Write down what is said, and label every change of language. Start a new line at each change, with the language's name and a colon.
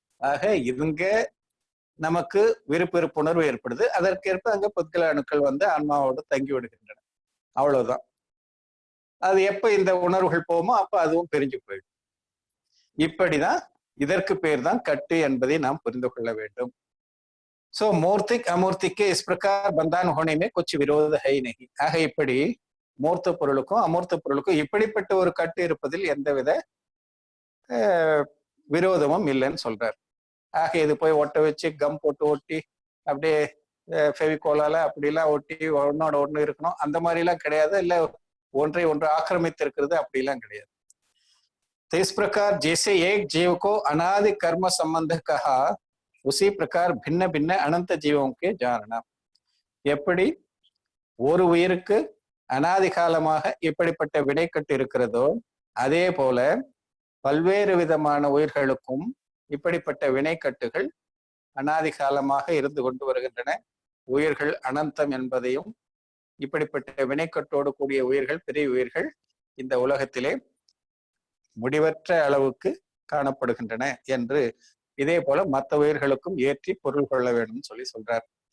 Tamil: ஆக இதுங்க நமக்கு விருப்பு வெறுப்புணர்வு ஏற்படுது, அதற்கேற்ப அங்க புத்கல அணுக்கள் வந்து ஆன்மாவோடு தங்கி விடுகின்றன. அவ்வளவுதான். அது எப்ப இந்த உணர்வுகள் போகுமோ அப்ப அதுவும் பிரிஞ்சு போயிடும். இப்படிதான் இதற்கு பேர் தான் கட்டு என்பதை நாம் புரிந்து கொள்ள வேண்டும்.
Hindi: सो मूर्तिक अमूर्तिक के इस प्रकार बंधन होने में कुछ विरोध है ही नहीं.
Tamil: ஆக இப்படி மூர்த்த பொருளுக்கும் அமூர்த்த பொருளுக்கும் இப்படிப்பட்ட ஒரு கட்டு இருப்பதில் எந்தவித விரோதமும் இல்லைன்னு சொல்றார். ஆக இது போய் ஒட்ட வச்சு கம் போட்டு ஒட்டி அப்படியே ஃபெவிகோலால அப்படிலாம் ஒட்டி ஒன்னோட ஒண்ணு இருக்கணும் அந்த மாதிரி எல்லாம் கிடையாது. இல்ல ஒன்றை ஒன்று ஆக்கிரமித்து இருக்கிறது அப்படிலாம் கிடையாது.
Hindi: तो इस प्रकार जैसे एक जीव को अनादि कर्म संबंध कहा उसी प्रकार भिन्न भिन्न अनंत जीवों के जानना.
Tamil: எப்படி ஒரு உயிருக்கு அனாதி காலமாக இப்படிப்பட்ட வினைக்கட்டு இருக்கிறதோ அதே போல பல்வேறு விதமான உயிர்களுக்கும் இப்படிப்பட்ட வினைக்கட்டுகள் அனாதி காலமாக இருந்து கொண்டு வருகின்றன. உயிர்கள் அனந்தம் என்பதையும் இப்படிப்பட்ட வினைக்கட்டோடு கூடிய உயிர்கள் பெரிய உயிர்கள் இந்த உலகத்திலே முடிவற்ற அளவுக்கு காணப்படுகின்றன என்று இதே போல மற்ற உயிர்களுக்கும் ஏற்றி பொருள் கொள்ள வேண்டும் சொல்லி சொல்றார்.